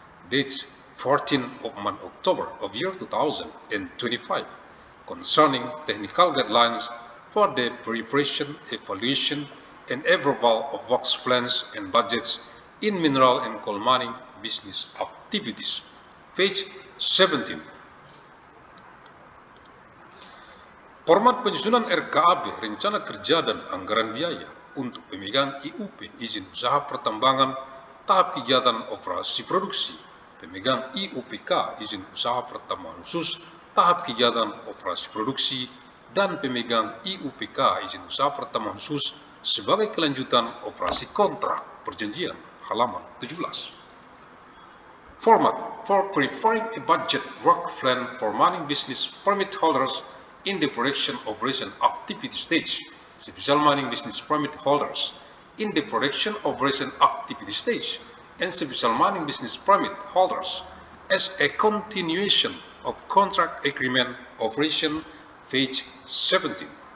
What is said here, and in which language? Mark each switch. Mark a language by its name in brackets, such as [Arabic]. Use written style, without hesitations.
[English] dates 14 of month October of year 2025 concerning technical guidelines for the preparation, evaluation, and approval of works plans and budgets in mineral and coal mining business activities. Page 17. [Indonesian] Format penyusunan RKAB, rencana kerja dan anggaran biaya untuk pemegang IUP, izin usaha pertambangan, tahap kegiatan operasi produksi, pemegang IUPK, izin usaha pertambangan khusus, tahap kegiatan operasi produksi, dan pemegang IUPK, izin usaha pertambangan khusus sebagai kelanjutan operasi kontrak perjanjian, halaman 17. [English] Format for preparing a budget work plan for mining business permit holders in the production operation activity stage, special mining business permit holders in the production operation activity stage, and special mining business permit holders as a continuation of contract agreement operation, page 17.